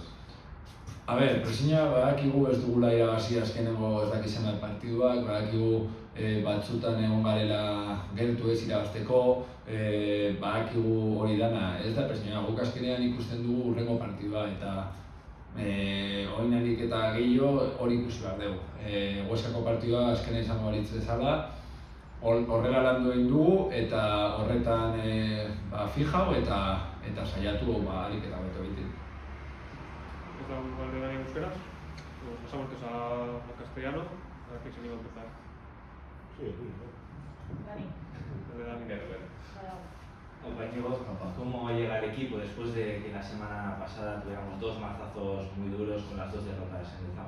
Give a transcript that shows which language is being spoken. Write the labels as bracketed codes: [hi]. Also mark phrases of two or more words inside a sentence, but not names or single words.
[eu] A ber, presiña badakigu ez dugula irabazi azkenengo ez dakizena partiduak, badakigu batzutan egon garela gertu ez irabazteko, badakigu hori dana, ez da presiña, guk azkenean ikusten dugu hurrengo partidua eta oinarik eta gehiago hori ikusi behar dugu. Huescako partidua azkena izango baritz bezala, horrela landu egin dugu eta horretan fijau eta saiatu ahalik eta hobeto egiten. [es] ¿Es la Valdebebas en euskeraz? Pues pasamos a castellano. A ver quién se anima a empezar. Sí. Dani Nerver. Compañeros, ¿cómo llega el equipo después de que la semana pasada tuviéramos dos mazazos muy duros con las dos derrotas en el Zamo?